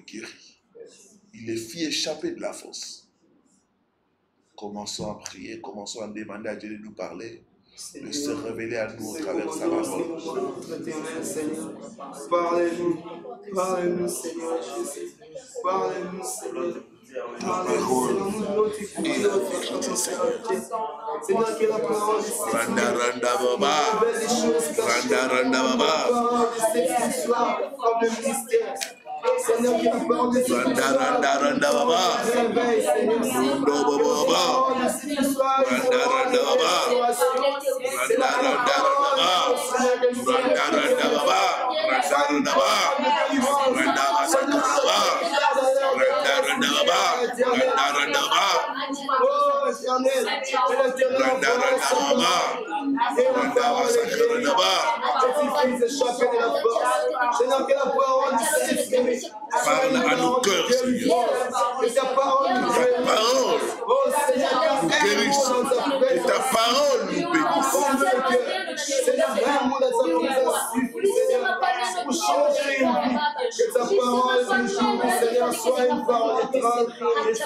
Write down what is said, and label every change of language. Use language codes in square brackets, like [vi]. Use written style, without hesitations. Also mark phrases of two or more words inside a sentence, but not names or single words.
[fr] Il les fit échapper de la fosse Commençons à prier, commençons à demander à Dieu de nous parler, de se révéler à nous au travers de sa parole. Parlez-nous, parlez-nous, Seigneur Jésus. Parlez-nous, Seigneur. Ta parole est la vérité, Seigneur. Seigneur, que la parole Randa randa baba, randa randa baba, comme le mystère. Seigneur, que la parole de randa randa randa baba, réveille, Seigneur. rundo baba, randa randa baba, randa randa randa baba, randa randa baba, randa randa baba, randa masaka baba, randa randa baba, randa randa baba, Oh, éternel, randa randa baba, randa masaka baba. Parle à nos cœurs, Seigneur. Que ta parole nous guérisse. Que ta parole nous bénisse. Pour changer une vie, que ta parole, Seigneur, soit une parole transformeuse.